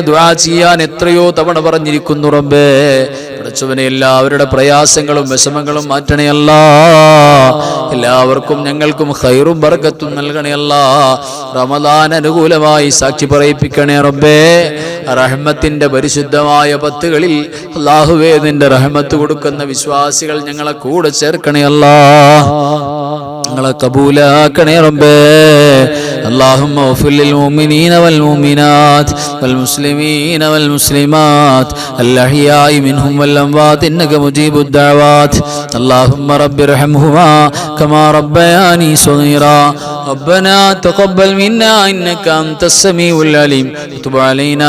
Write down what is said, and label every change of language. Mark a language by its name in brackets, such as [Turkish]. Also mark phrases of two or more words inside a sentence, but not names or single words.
[Malayalam] ദുആ ചെയ്യാൻ എത്രയോ തവണ പറഞ്ഞിരിക്കുന്നു റബ്ബേ പടച്ചവനെ എല്ലാവരുടെ പ്രയാസങ്ങളും വിഷമങ്ങളും മാറ്റണേ അല്ലാഹ് എല്ലാവർക്കും ഞങ്ങൾക്കും ഖൈറും ബർക്കത്തും നൽകണേ അല്ലാഹ് റമളാൻ അനുകൂലമായി സാക്ഷി പറയിപ്പിക്കണേ റബ്ബേ റഹ്മത്തിന്റെ പരിശുദ്ധമായ പത്തുകളിൽ അല്ലാഹുവേ നിന്റെ റഹ്മത്ത് കൊടുക്കുന്ന വിശ്വാസികൾ ഞങ്ങളെ കൂടെ ചേർക്കണേ അല്ലാഹ് ഞങ്ങളെ കബൂലാക്കണേ റബ്ബേ [Arabic] اللهم اغفر للمؤمنين والمؤمنات والمسلمين والمسلمات الأحياء منهم والأموات إنك مجيب الدعوات اللهم رب ارحمهما كما ربياني صغيرا ربنا تقبل منا إنك أنت السميع العليم وتب علينا